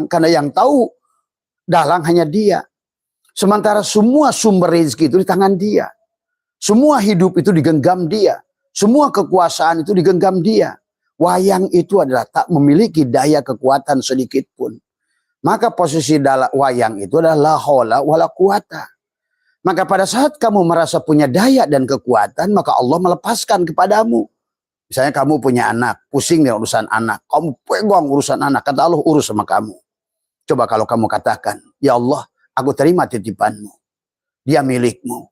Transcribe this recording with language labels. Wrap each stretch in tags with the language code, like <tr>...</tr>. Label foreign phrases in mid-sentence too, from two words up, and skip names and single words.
<id>Karena yang tahu dalang hanya dia. Sementara semua sumber rezeki itu di tangan dia. Semua hidup itu digenggam dia. Semua kekuasaan itu digenggam dia. Wayang itu adalah tak memiliki daya kekuatan sedikit pun. Maka posisi wayang itu adalah</id> <ar>لا حول ولا قوة.</ar> <id>Maka pada saat kamu merasa punya daya dan kekuatan, maka Allah melepaskan kepadamu. Misalnya kamu punya anak, pusing dengan urusan anak. Kamu pegang urusan anak, kata Allah urus sama kamu. Coba kalau kamu katakan, ya Allah, aku terima titipanmu. Dia milikmu.</id>